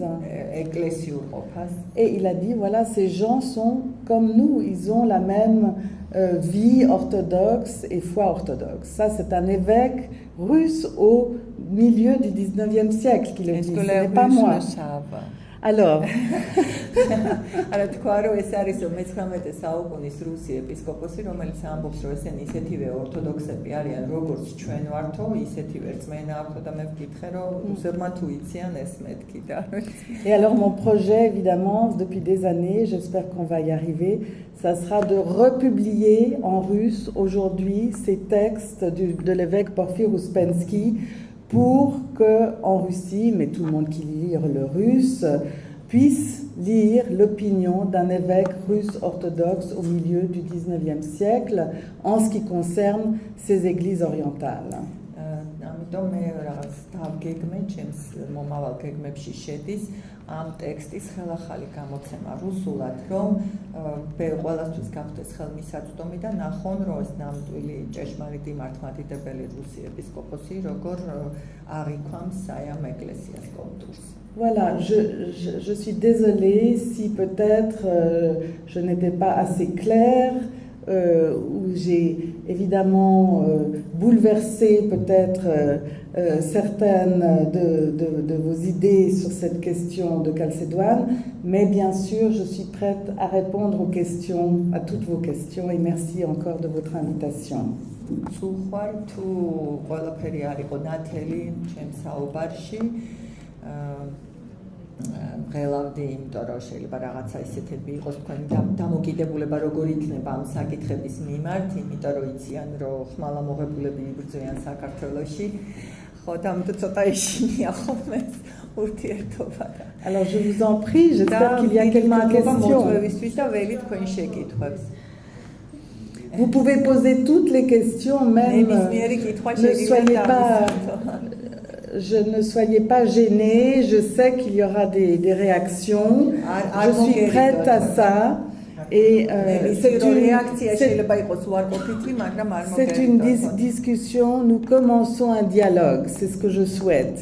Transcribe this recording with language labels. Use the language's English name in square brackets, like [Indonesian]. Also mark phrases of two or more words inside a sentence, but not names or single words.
[French] Et il a dit, voilà, ces gens sont comme nous, ils ont la même vie orthodoxe et foi orthodoxe. Ça, c'est un évêque russe au milieu du 19e siècle qui le dit, ce n'est pas moi. Alors, [Georgian] არა თქვა რომ ეს არის მე-19 საუკუნის რუსი ეპისკოპოსი, რომელიც ამბობს რომ ესენი ისეთივე ორთოდოქსები არიან, როგორც ჩვენ ვართო, ისეთივე რწმენა აქვთ და მე ვკითხე რომ რუსებმა თუ იციან ეს მეთქი და. [French] Et alors mon projet évidemment depuis des années, j'espère qu'on va y arriver, ça sera de republier en russe aujourd'hui ces textes de l'évêque Porfir Ouspensky pour qu'en Russie, mais tout le monde qui lit le russe, puisse lire l'opinion d'un évêque russe orthodoxe au milieu du 19e siècle en ce qui concerne ces églises orientales. [Georgian] ამიტომ მე რაღაც დავგეგმე ჩემს მომავალ გეგმებში შედის ამ ტექსტის ხელახალი გამოცემა რუსულად, რომ ყველასთვის გახდეს ხელმისაწვდომი და ნახონ, რომ ეს ნამდვილი ჭეშმარიტი მართლმადიდებელი რუსი ეპისკოპოსი როგორ აღიქვამს აი ამ ეკლესიას კონტურს. [French] Voilà, je suis désolée si peut-être je n'étais pas assez claire, où j'ai évidemment bouleversé peut-être certaines de vos idées sur cette question de Calcédoine, mais bien sûr je suis prête à répondre aux questions, à toutes vos questions et merci encore de votre invitation. [Georgian] ღელავდი, იმიტომ რომ შეიძლება რაღაცა ისეთები იყოს თქვენი დამოკიდებულება როგორ იქნება ამ საკითხების მიმართ, იმიტომ რომ იციან რომ ხმალამოღებულები იბრძვიან საქართველოში, ხო და ამიტომ ცოტა ეშინია ხოლმე ურთიერთობა. [French] Alors je vous en prie, j'espère qu'il y a quelques questions. [Georgian] მოწვევისთვის და ველი თქვენ შეკითხვებს. [French] Vous pouvez poser toutes les questions, même ne soyez pas gênés, je sais qu'il y aura des réactions, je suis prête à ça et c'est une discussion, nous commençons un dialogue, c'est ce que je souhaite.